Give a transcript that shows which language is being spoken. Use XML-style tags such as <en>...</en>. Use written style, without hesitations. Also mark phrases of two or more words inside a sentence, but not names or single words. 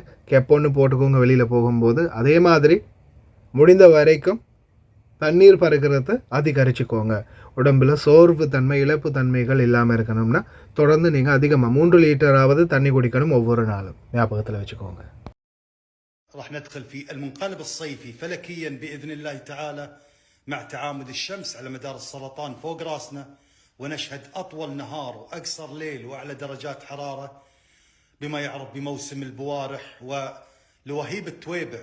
<ta>கெப்பொன்று போட்டுக்கோங்க வெளியில் போகும்போது. அதே மாதிரி முடிந்த வரைக்கும் தண்ணீர் பருகிறத அதிகரிச்சுக்கோங்க. உடம்புல சோர்வு தன்மை, இழப்பு தன்மைகள் இல்லாமல் இருக்கணும்னா தொடர்ந்து நீங்கள் அதிகமாக 3 லிட்டராவது தண்ணி குடிக்கணும் ஒவ்வொரு நாளும். ஞாபகத்தில் வச்சுக்கோங்க.</ta> <ar>راح ندخل في المنقلب الصيفي فلكيا بإذن الله تعالى مع تعامد الشمس على مدار السرطان فوق راسنا، ونشهد أطول نهار وأقصر ليل وأعلى درجات حرارة بما يعرف بموسم البوارح ولوهيب التويبع.</ar>